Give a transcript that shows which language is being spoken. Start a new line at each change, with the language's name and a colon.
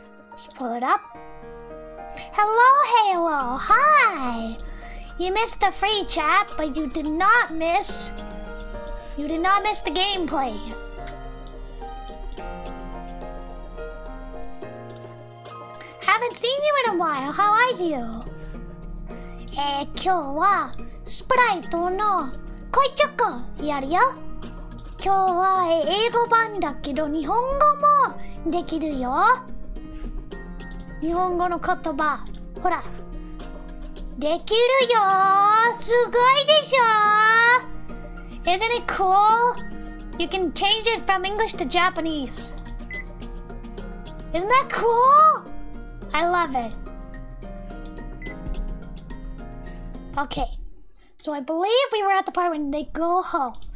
English: Let's pull it up. Hello, Halo. Hi. You missed the free chat, but you did not miss the gameplay. Haven't seen you in a while. How are you?
Japanese: 今日はスプライトの恋チョコやるよ。今日は英語版だけど日本語もできるよ。日本語の言葉、ほら、できるよ。すごいでしょ。
English: Isn't it cool? You can change it from English to Japanese. Isn't that cool? I love it. Okay, so I believe we were at the part when they go home.